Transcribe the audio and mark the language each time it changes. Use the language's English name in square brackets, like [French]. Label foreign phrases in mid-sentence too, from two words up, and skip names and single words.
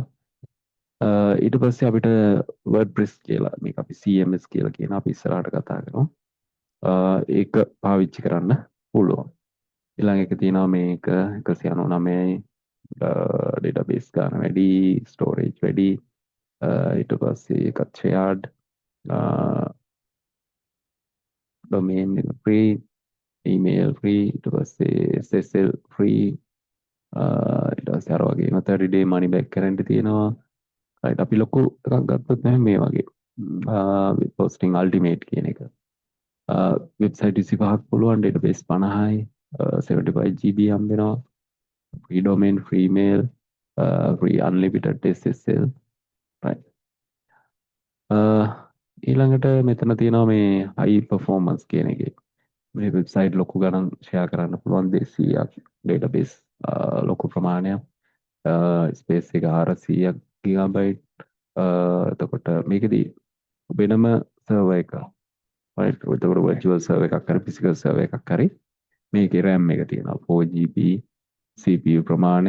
[Sinhala] ඊට පස්සේ අපිට WordPress කියලා මේක අපි CMS කියලා කියන අපි ඉස්සරහට කතා කරමු. ඒක පාවිච්චි කරන්න පුළුවන්. ඊළඟ එක තියෙනවා මේක 199යි database ගන්න වැඩි, storage වැඩි. ඊට පස්සේ එකත් [English] shared domain [Sinhala] එක [English] free, email free, [Sinhala] ඊට පස්සේ [English] SSL free. [Sinhala] ඊට පස්සේ අර වගේම [English] 30 day money back guarantee [Sinhala] තියෙනවා. right අපි ලොකු එකක් ගත්තොත් මේ වගේ [English] posting ultimate [Sinhala] කියන එක. වෙබ්සයිට් 25ක් පුළුවන්, database 50යි, 75 GB හම්බ වෙනවා. [English] free domain, free mail, free unlimited SSL. [Sinhala] right ඊළඟට මෙතන තියෙනවා මේ [English] high performance [Sinhala] කියන එකේ. මේ වෙබ්සයිට් ලොකු ගණන් ෂෙයා කරන්න පුළුවන් 200ක් database ලොකු ප්‍රමාණයක්. ස්පේස් එක 400ක් ගිගාබයිට්. එතකොට මේකෙදී වෙනම සර්වර් එකක් right එතකොට [English] virtual server [Sinhala] එකක් හරි [English] physical server [Sinhala] එකක් හරි මේකේ RAM එක තියෙනවා 4GB CPU ප්‍රමාණය.